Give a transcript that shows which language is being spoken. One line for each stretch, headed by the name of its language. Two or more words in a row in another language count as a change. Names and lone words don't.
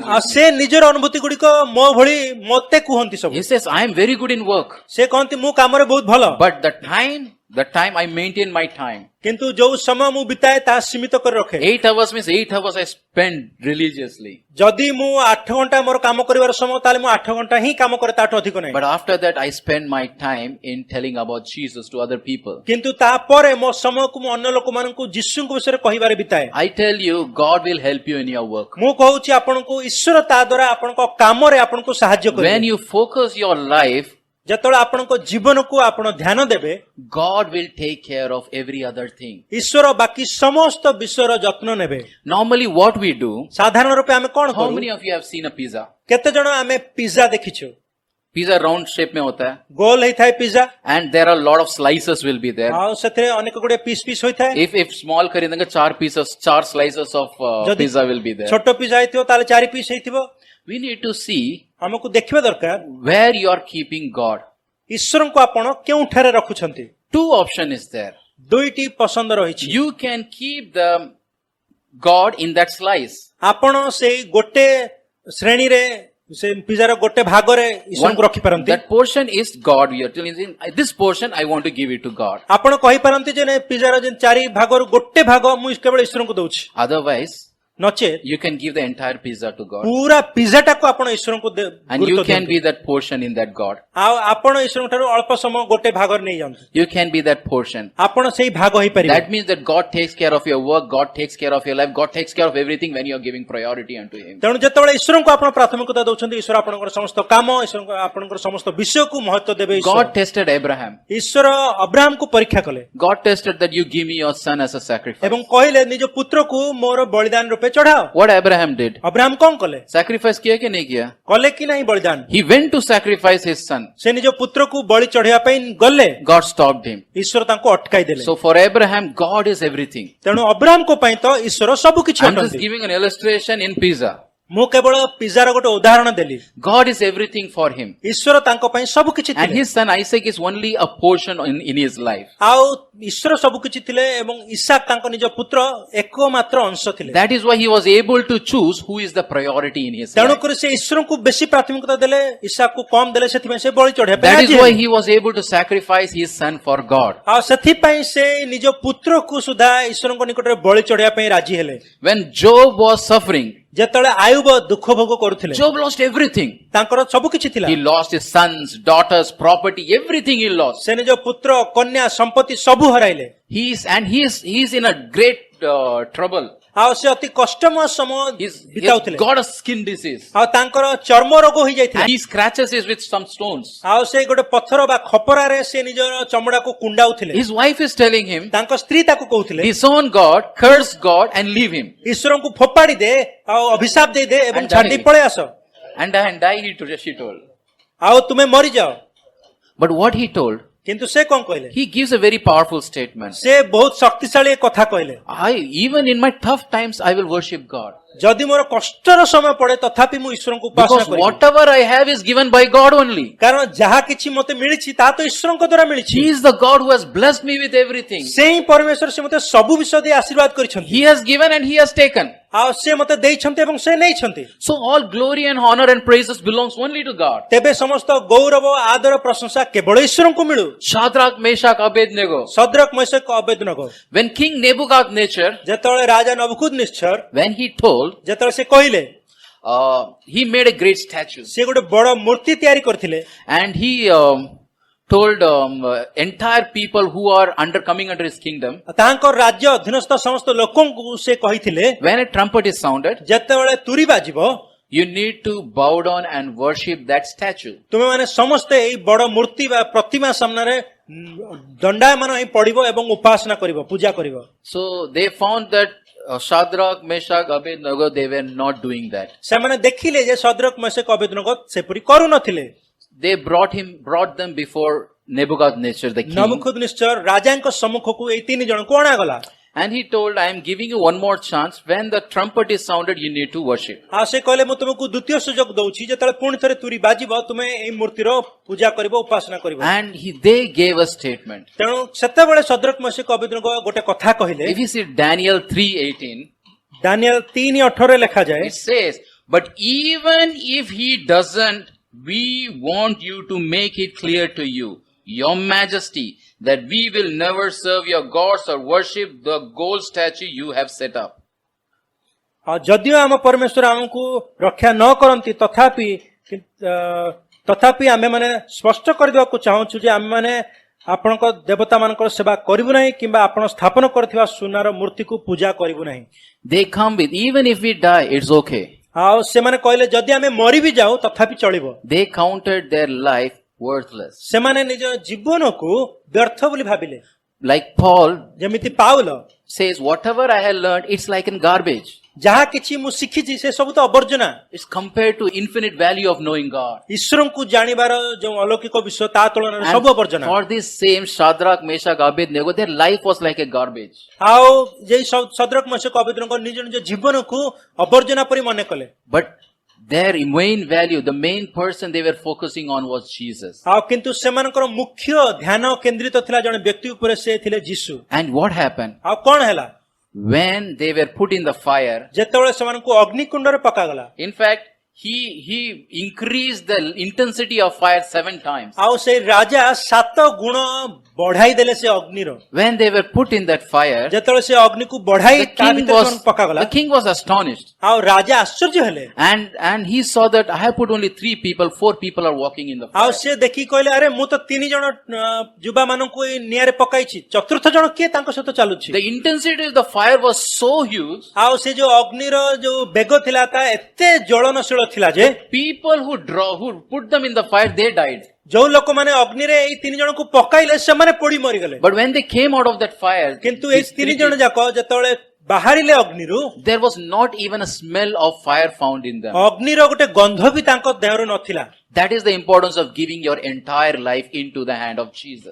Odia: ଆଉ ସେ ନିଜର ଅନୁଭୂତି ଗୁଡିକ ମୋ ଭଳି ମତେ କୁହନ୍ତି ସବୁ।
English: He says, I am very good in work,
Odia: ସେ କହନ୍ତି ମୁଁ କାମରେ ବହୁତ ଭଲ,
English: but the time I maintain my time.
Odia: କିନ୍ତୁ ଯୋଉ ସମୟ ମୁଁ ବିତାଏ ତାହା ସୀମିତ କରି ରଖେ।
English: 8 hours means 8 hours I spend religiously.
Odia: ଯଦି ମୁଁ 8 ଘଣ୍ଟା ମୋର କାମ କରିବାର ସମୟ, ତାହେଲେ ମୁଁ 8 ଘଣ୍ଟା ହିଁ କାମ କରେ, ତାଠୁ ଅଧିକ ନାହିଁ।
English: But after that I spend my time in telling about Jesus to other people.
Odia: କିନ୍ତୁ ତାପରେ ମୋ ସମୟକୁ ମୁଁ ଅନ୍ୟ ଲୋକମାନଙ୍କୁ ଯୀଶୁଙ୍କ ବିଷୟରେ କହିବାରେ ବିତାଏ।
English: I tell you, God will help you in your work.
Odia: ମୁଁ କହୁଛି ଆପଣଙ୍କୁ ଈଶ୍ୱର ତା ଦ୍ୱାରା ଆପଣଙ୍କ କାମରେ ଆପଣଙ୍କୁ ସାହାଯ୍ୟ
English: When
Odia: କରିବେ।
English: you focus your life,
Odia: ଯେତେବେଳେ ଆପଣଙ୍କ ଜୀବନକୁ ଆପଣ ଧ୍ୟାନ ଦେବେ,
English: God will take care of every other thing.
Odia: ଈଶ୍ୱର ବାକି ସମସ୍ତ ବିଷୟର ଯତ୍ନ ନେବେ।
English: Normally what we do,
Odia: ସାଧାରଣ ରୂପେ ଆମେ କଣ
English: how
Odia: କରୁ?
English: many of you have seen a pizza?
Odia: କେତେ ଜଣ ଆମେ ପିଜ୍ଜା ଦେଖିଛୁ?
Hindi: Pizza
English: round shape
Hindi: में होता है,
Odia: ଗୋଲ ହେଇଥାଏ ପିଜ୍ଜା,
English: and there are a lot of slices will be there.
Odia: ଆଉ ସେଥିରେ ଅନେକ ଗୁଡିଏ ପିସ୍ ପିସ୍ ହୋଇଥାଏ।
English: If small kharidenge 4 slices of
Odia: ଯଦି
English: pizza will be there.
Odia: ଛୋଟ ପିଜ୍ଜା ହେଇଥିବ ତାହେଲେ 4 ପିସ୍ ହେଇଥିବ।
English: We need to see
Odia: ଆମକୁ ଦେଖିବା ଦରକାର
English: where you are keeping God.
Odia: ଈଶ୍ୱରଙ୍କୁ ଆପଣ କେଉଁଠାରେ ରଖୁଛନ୍ତି।
English: 2 options is there.
Odia: ଦୁଇଟି ପସନ୍ଦ ରହିଛି।
English: You can keep the God in that slice.
Odia: ଆପଣ ସେଇ ଗୋଟେ ଶ୍ରେଣୀରେ ସେ ପିଜାର ଗୋଟେ ଭାଗରେ ଈଶ୍ୱରଙ୍କୁ ରଖିପାରନ୍ତି।
English: That portion is God. We are telling him, this portion I want to give it to God.
Odia: ଆପଣ କହିପାରନ୍ତି ଯେ ନାଇଁ ପିଜାର ଯେ 4 ଭାଗରୁ ଗୋଟେ ଭାଗ ମୁଁ କେବଳ ଈଶ୍ୱରଙ୍କୁ ଦଉଛି।
English: Otherwise,
Odia: ନଚେତ୍
English: you can give the entire pizza to God.
Odia: ପୁରା ପିଜାଟାକୁ ଆପଣ ଈଶ୍ୱରଙ୍କୁ
English: And you can be that portion in that God.
Odia: ଆଉ ଆପଣ ଈଶ୍ୱରଙ୍କ ଠାରୁ ଅଳ୍ପ ସମୟ ଗୋଟେ ଭାଗରେ ନେଇ ଯାଆନ୍ତୁ।
English: You can be that portion.
Odia: ଆପଣ ସେଇ ଭାଗ ହେଇପାରିବେ।
English: That means that God takes care of your work, God takes care of your life, God takes care of everything when you are giving priority unto Him.
Odia: ତେଣୁ ଯେତେବେଳେ ଈଶ୍ୱରଙ୍କୁ ଆପଣ ପ୍ରାଥମିକତା ଦଉଛନ୍ତି ଈଶ୍ୱର ଆପଣଙ୍କର ସମସ୍ତ କାମ ଈଶ୍ୱରଙ୍କ ଆପଣଙ୍କର ସମସ୍ତ ବିଷୟକୁ ମହତ୍ୱ ଦେବେ।
English: God tested Abraham.
Odia: ଈଶ୍ୱର ଅବ୍ରାହମକୁ ପରୀକ୍ଷା କଲେ
English: God tested that you give me your son as a sacrifice.
Odia: ଏବଂ କହିଲେ ନିଜ ପୁତ୍ରକୁ ମୋର ବଳିଦାନ ରୂପେ ଚଢାଅ।
English: What Abraham did?
Odia: ଅବ୍ରାହମ କଣ କଲେ?
Hindi: Sacrifice किया कि नहीं किया?
Odia: କଲେ କି ନାହିଁ ବଳିଦାନ?
English: He went to sacrifice his son.
Odia: ସେ ନିଜ ପୁତ୍ରକୁ ବଳି ଚଢେଇବା ପାଇଁ ଗଲେ
English: God stopped him.
Odia: ଈଶ୍ୱର ତାଙ୍କୁ ଅଟକାଇ ଦେଲେ।
English: So for Abraham, God is everything.
Odia: ତେଣୁ ଅବ୍ରାହମଙ୍କ ପାଇଁ ତ ଈଶ୍ୱର ସବୁ କିଛି
English: I'm just
Odia: ଅଟନ୍ତି।
English: giving an illustration in pizza.
Odia: ମୁଁ କେବଳ ପିଜାର ଗୋଟେ ଉଦାହରଣ ଦେଲି।
English: God is everything for him.
Odia: ଈଶ୍ୱର ତାଙ୍କ ପାଇଁ ସବୁ କିଛି
English: And
Odia: ଥିଲେ
English: his son Isaac is only a portion in his life.
Odia: ଆଉ ଈଶ୍ୱର ସବୁ କିଛି ଥିଲେ ଏବଂ ଇସାକ ତାଙ୍କ ନିଜ ପୁତ୍ର ଏକମାତ୍ର ଅଂଶ ଥିଲେ।
English: That is why he was able to choose who is the priority in his life.
Odia: ତେଣୁକରି ସେ ଈଶ୍ୱରଙ୍କୁ ବେଶୀ ପ୍ରାଥମିକତା ଦେଲେ ଇସାକକୁ କମ୍ ଦେଲେ ସେଥିପାଇଁ ସେ ବଳି ଚଢେଇବା ପାଇଁ
English: That
Odia: ରାଜି
English: is why
Odia: ହେଲେ।
English: he was able to sacrifice his son for God.
Odia: ଆଉ ସେଥିପାଇଁ ସେ ନିଜ ପୁତ୍ରକୁ ସୁଦ୍ଧା ଈଶ୍ୱରଙ୍କ ନିକଟରେ ବଳି ଚଢେଇବା ପାଇଁ ରାଜି ହେଲେ।
English: When Job was suffering,
Odia: ଯେତେବେଳେ ଆୟୁବ ଦୁଃଖ ଭୋଗ କରୁଥିଲେ
English: Job lost everything.
Odia: ତାଙ୍କର ସବୁ କିଛି ଥିଲା।
English: He lost his sons, daughters, property, everything he lost.
Odia: ସେ ନିଜ ପୁତ୍ର କନ୍ୟା ସମ୍ପତ୍ତି ସବୁ ହରାଇଲେ।
English: He is in a great trouble.
Odia: ଆଉ ସେ ଅତି କଷ୍ଟମୟ ସମୟ
English: He's
Odia: ବିତାଉଥିଲେ।
English: got a skin disease.
Odia: ଆଉ ତାଙ୍କର ଚର୍ମ ରୋଗ ହୋଇଯାଇଥିଲା।
English: He scratches it with some stones.
Odia: ଆଉ ସେ ଗୋଟେ ପଥର ବା ଖପରାରେ ସେ ନିଜର ଚମଡାକୁ କୁଣ୍ଡାଉଥିଲେ।
English: His wife is telling him,
Odia: ତାଙ୍କ ସ୍ତ୍ରୀ ତାକୁ କହୁଥିଲେ
English: disown God, curse God and leave him.
Odia: ଈଶ୍ୱରଙ୍କୁ ଫୋପାଡି ଦେ ଆଉ ଅଭିଶାପ ଦେଇଦେ ଏବଂ
English: And
Odia: ଛାଡି
English: die.
Odia: ପଳେଇ ଆସ
English: And die, she told.
Odia: ଆଉ ତୁମେ ମରିଯାଅ।
English: But what he told,
Odia: କିନ୍ତୁ ସେ କଣ କହିଲେ?
English: he gives a very powerful statement.
Odia: ସେ ବହୁତ ଶକ୍ତିଶାଳୀ କଥା କହିଲେ।
English: Even in my tough times, I will worship God.
Odia: ଯଦି ମୋର କଷ୍ଟର ସମୟ ପଡେ ତଥାପି ମୁଁ ଈଶ୍ୱରଙ୍କୁ ଉପାସନା
English: Because
Odia: କରିବି।
English: whatever I have is given by God only.
Odia: କାରଣ ଯାହା କିଛି ମୋତେ ମିଳିଛି ତାହା ତ ଈଶ୍ୱରଙ୍କ ଦ୍ୱାରା ମିଳିଛି।
English: He is the God who has blessed me with everything.
Odia: ସେ ହିଁ ପରମେଶ୍ୱର ସେ ମୋତେ ସବୁ ବିଷୟ ଦେଇ ଆଶୀର୍ବାଦ କରିଛନ୍ତି।
English: He has given and he has taken.
Odia: ଆଉ ସେ ମୋତେ ଦେଇଛନ୍ତି ଏବଂ ସେ ନେଇଛନ୍ତି।
English: So all glory and honor and praises belongs only to God.
Odia: ତେବେ ସମସ୍ତ ଗୌରବ ଆଦର ପ୍ରଶଂସା କେବଳ ଈଶ୍ୱରଙ୍କୁ ମିଳୁ।
English: Shadrach, Meshach, Abednego.
Odia: ସଦ୍ରକ ମେଷକ ଅବେଦନଗୋ
English: When King Nebuchadnezzar,
Odia: ଯେତେବେଳେ ରାଜା ନବୁଖୁଦନେଚ୍ଛର
English: when he told,
Odia: ଯେତେବେଳେ ସେ କହିଲେ
English: he made a great statue.
Odia: ସେ ଗୋଟେ ବଡ ମୂର୍ତ୍ତି ତିଆରି କରିଥିଲେ
English: And he told entire people who are coming under his kingdom,
Odia: ତାଙ୍କ ରାଜ୍ୟ ଅଧୀନସ୍ଥ ସମସ୍ତ ଲୋକଙ୍କୁ ସେ କହିଥିଲେ
English: when a trumpet is sounded,
Odia: ଯେତେବେଳେ ତୁରୀ ବାଜିବ
English: you need to bow down and worship that statue.
Odia: ତୁମେମାନେ ସମସ୍ତେ ଏଇ ବଡ ମୂର୍ତ୍ତି ବା ପ୍ରତିମା ସାମ୍ନାରେ ଦଣ୍ଡାୟମାନ ହେଇ ପଡିବ ଏବଂ ଉପାସନା କରିବ ପୂଜା କରିବ।
English: So they found that Shadrach, Meshach, Abednego, they were not doing that.
Odia: ସେମାନେ ଦେଖିଲେ ଯେ ସଦ୍ରକ ମେଷକ ଅବେଦନଗୋ ସେପରି କରୁନଥିଲେ।
English: They brought them before Nebuchadnezzar the king.
Odia: ନବୁଖୁଦନେଚ୍ଛର ରାଜାଙ୍କ ସମ୍ମୁଖକୁ ଏଇ 3 ଜଣଙ୍କୁ ଅଣାଗଲା।
English: And he told, I am giving you one more chance. When the trumpet is sounded, you need to worship.
Odia: ଆଉ ସେ କହିଲେ ମୁଁ ତୁମକୁ ଦ୍ୱିତୀୟ ସୁଯୋଗ ଦଉଛି ଯେତେବେଳେ ପୁଣି ଥରେ ତୁରୀ ବାଜିବ ତୁମେ ଏଇ ମୂର୍ତ୍ତିର ପୂଜା କରିବ ଉପାସନା କରିବ।
English: And they gave a statement.
Odia: ତେଣୁ ସେତେବେଳେ ସଦ୍ରକ ମେଷକ ଅବେଦନଗୋ ଗୋଟେ କଥା କହିଲେ।
English: If you see Daniel 3:18,
Odia: ଦାନିଏଲ 3:18 ଲେଖାଯାଏ
English: it says, but even if he doesn't, we want you to make it clear to you, your majesty, that we will never serve your gods or worship the gold statue you have set up.
Odia: ଆଉ ଯଦିଓ ଆମ ପରମେଶ୍ୱର ଆମକୁ ରକ୍ଷା ନ କରନ୍ତି ତଥାପି ଆମେମାନେ ସ୍ପଷ୍ଟ କରିଦେବାକୁ ଚାହୁଁଛୁ ଯେ ଆମେମାନେ ଆପଣଙ୍କ ଦେବତା ମାନଙ୍କର ସେବା କରିବୁ ନାହିଁ କିମ୍ବା ଆପଣ ସ୍ଥାପନ କରିଥିବା ସୁନାର ମୂର୍ତ୍ତିକୁ ପୂଜା କରିବୁ ନାହିଁ।
English: They come with, even if we die, it's okay.
Odia: ଆଉ ସେମାନେ କହିଲେ ଯଦି ଆମେ ମରି ବି ଯାଉ ତଥାପି ଚଳିବ।
English: They counted their life worthless.
Odia: ସେମାନେ ନିଜ ଜୀବନକୁ ବ୍ୟର୍ଥ ବୋଲି ଭାବିଲେ।
English: Like Paul
Odia: ଯେମିତି ପାଉଲ
English: says, whatever I have learned, it's like in garbage.
Odia: ଯାହା କିଛି ମୁଁ ଶିଖିଛି ସେ ସବୁ ତ ଅବର୍ଜନା।
English: It's compared to infinite value of knowing God.
Odia: ଈଶ୍ୱରଙ୍କୁ ଜାଣିବାର ଯେଉଁ ଅଲୌକିକ ବିଷୟ ତା ତୁଳନାରେ
English: And
Odia: ସବୁ ଅବର୍ଜନା।
English: for this same Shadrach, Meshach, Abednego, their life was like a garbage.
Odia: ଆଉ ଯେ ସଦ୍ରକ ମେଷକ ଅବେଦନଗୋ ନିଜ ନିଜ ଜୀବନକୁ ଅବର୍ଜନା ପରି ମନେ କଲେ।
English: But their main value, the main person they were focusing on was Jesus.
Odia: ଆଉ କିନ୍ତୁ ସେମାନଙ୍କର ମୁଖ୍ୟ ଧ୍ୟାନ କେନ୍ଦ୍ରିତ ଥିଲା ଜଣେ ବ୍ୟକ୍ତି ଉପରେ ସେ ଥିଲେ ଯୀଶୁ।
English: And what happened?
Odia: ଆଉ କଣ ହେଲା?
English: when they were put in the fire,
Odia: ଯେତେବେଳେ ସେମାନଙ୍କୁ ଅଗ୍ନିକୁଣ୍ଡରେ ପକାଗଲା,
English: in fact, he increased the intensity of fire 7 times.
Odia: ଆଉ ସେଇ ରାଜା 7 ଗୁଣ ବଢାଇ ଦେଲେ ସେ ଅଗ୍ନିର।
English: When they were put in that fire,
Odia: ଯେତେବେଳେ ସେ ଅଗ୍ନିକୁ ବଢାଇ
English: the
Odia: ତା
English: king
Odia: ଭିତରେ ସେମାନଙ୍କୁ ପକାଗଲା,
English: was astonished.
Odia: ଆଉ ରାଜା ଆଶ୍ଚର୍ଯ୍ୟ ହେଲେ।
English: And he saw that I have put only 3 people, 4 people are walking in the
Odia: ଆଉ
English: fire.
Odia: ସେ ଦେଖିକି କହିଲେ, ଆରେ ମୁଁ ତ 3 ଜଣ ଯୁବା ମାନଙ୍କୁ ଏଇ ନିଆଁରେ ପକାଇଛି, ଚତୁର୍ଥ ଜଣ କିଏ ତାଙ୍କ ସହିତ ଚାଲୁଛି?
English: The intensity of the fire was so huge.
Odia: ଆଉ ସେ ଯୋଉ ଅଗ୍ନିର ଯୋଉ ବେଗ ଥିଲା ତା ଏତେ ଜ୍ୱଳନଶୀଳ ଥିଲା ଯେ
English: People who put them in the fire, they died.
Odia: ଯୋଉ ଲୋକମାନେ ଅଗ୍ନିରେ ଏଇ 3 ଜଣଙ୍କୁ ପକାଇଲେ ସେମାନେ ପୋଡି ମରିଗଲେ।
English: But when they came out of that fire,
Odia: କିନ୍ତୁ ଏଇ 3 ଜଣ ଯାକ ଯେତେବେଳେ ବାହାରିଲେ ଅଗ୍ନିରୁ,
English: there was not even a smell of fire found in them.
Odia: ଅଗ୍ନିର ଗୋଟେ ଗନ୍ଧ ବି ତାଙ୍କ ଦେହରୁ ନଥିଲା।
English: That is the importance of giving your entire life into the hand of Jesus.